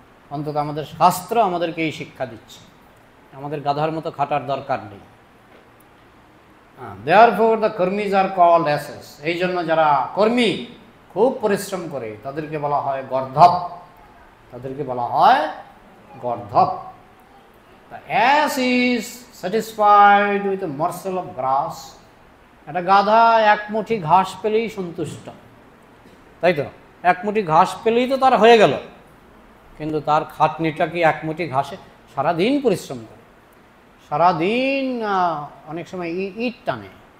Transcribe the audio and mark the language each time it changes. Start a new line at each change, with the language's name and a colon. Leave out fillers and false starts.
Bangla: অন্তত আমাদের শাস্ত্র আমাদেরকে এই শিক্ষা দিচ্ছে, আমাদের গাধার মতো খাটার দরকার নেই।
English: Therefore the কর্মীজ are called asses.
Bangla: এই জন্য যারা কর্মী, খুব পরিশ্রম করে, তাদেরকে বলা হয় গর্ধব, তাদেরকে বলা হয় গর্ধব।
English: The ass is satisfied with a morsel of grass.
Bangla: একটা গাধা এক মুঠি ঘাস পেলেই সন্তুষ্ট, তাই তো? এক মুঠি ঘাস পেলেই তো তার হয়ে গেল, কিন্তু তার খাটনিটা কি এক মুঠি ঘাসে? সারাদিন পরিশ্রম করে, সারাদিন অনেক সময় ইট টানে।